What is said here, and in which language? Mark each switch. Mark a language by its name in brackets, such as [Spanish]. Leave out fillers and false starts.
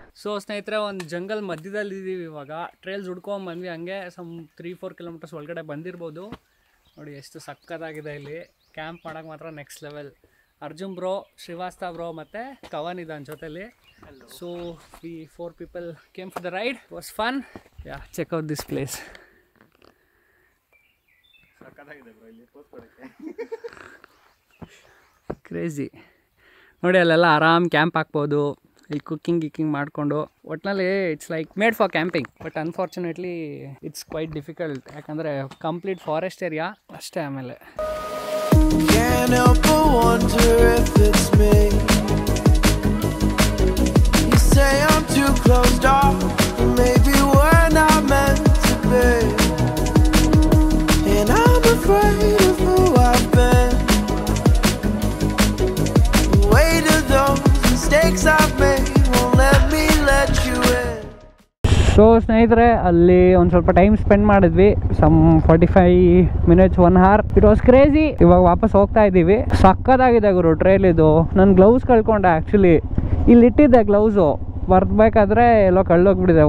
[Kannada] So ಸ್ನೇಹಿತರೆ, ಒಂದು jungle ಮಧ್ಯದಲ್ಲಿ ಇದ್ದೀವಿ ಇವಾಗ. ಟ್ರೇಲ್ಸ್ ಹುಡ್ಕೊಂಬಂದ್ವಿ, ಹಂಗೆ ಸಮ್ 3-4 ಕಿಲೋಮೀಟರ್ಸ್ ಒಳಗಡೆ ಬಂದಿರ್ಬೋದು. ನೋಡಿ ಎಷ್ಟು ಸಕ್ಕತ್ತಾಗಿದೆ ಇಲ್ಲಿ. ಕ್ಯಾಂಪ್ ಮಾಡೋಕೆ ಮಾತ್ರ next level. Arjun bro, Srivastava bro ಮತ್ತು ಕವನ್ ಇದ್ದಾನೆ ಜೊತೆಲಿ. [English] So we 4 people came for the ride. It was fun. Yeah, check out this place. [Kannada] ಸಕ್ಕತ್ತಾಗಿದೆ ಬ್ರೋ ಇಲ್ಲಿ ಕೂತ್ಕೊಳ್ಳೋಕ್ಕೆ. ಕ್ರೇಜಿ ನೋಡಿ, ಅಲ್ಲೆಲ್ಲ ಆರಾಮ್ ಕ್ಯಾಂಪ್ ಹಾಕ್ಬೋದು. ಇಲ್ಲಿ ಕುಕ್ಕಿಂಗ್ ಮಾಡಿಕೊಂಡು ಒಟ್ಟಿನಲ್ಲಿ [English] It's like made for camping. But unfortunately it's quite difficult, [Kannada] ಯಾಕಂದರೆ [English] complete forest area [Kannada] ಅಷ್ಟೇ. ಆಮೇಲೆ [English] Can't help but wonder if it's me. You say I'm too closed off, maybe we're not meant to be. And I'm afraid of who I've been. The weight of those mistakes I've made won't let me let you in. [Kannada] So ಸ್ನೇಹಿತರೆ, ಅಲ್ಲಿ ಒಂದು ಸ್ವಲ್ಪ time spend ಮಾಡಿದ್ವಿ, some 45 minutes 1 hour. [English] It was crazy. [Kannada] ಇವಾಗ ವಾಪಸ್ ಹೋಗ್ತಾ ಇದ್ದೀವಿ. ಸಕ್ಕತ್ತಾಗಿದೆ ಗುರು ಟ್ರೇಲ್ ಇದು. ನನ್ನ ಗ್ಲೌಸ್ ಕಳ್ಕೊಂಡೆ ಆ್ಯಕ್ಚುಲಿ. ಇಲ್ಲಿ ಇಟ್ಟಿದ್ದೆ ಗ್ಲೌಸು, ಬರಬೇಕಾದ್ರೆ ಎಲ್ಲೋ ಕಳ್ದೋಗ್ಬಿಟ್ಟಿದೆ.